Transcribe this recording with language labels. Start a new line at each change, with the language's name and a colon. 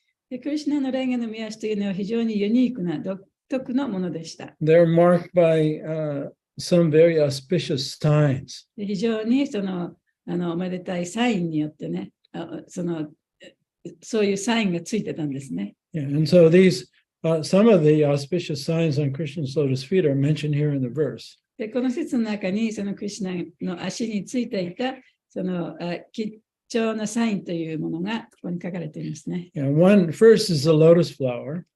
Japanese: でクリシュナのレンゲの御足というのは非常にユニークな独特のものでした。
English: They're marked by some very auspicious signs.
Japanese: で非常におめでたいサインによってね、そういうサインがついてたんですね。
English: Yeah, and so some of the auspicious signs on Krishna's lotus feet are mentioned here in the verse.
Japanese: でこの説の中にそのクリシュナの足についていたその吉祥なサインというものがここに書かれていますね。
English: Yeah, first is the lotus flower.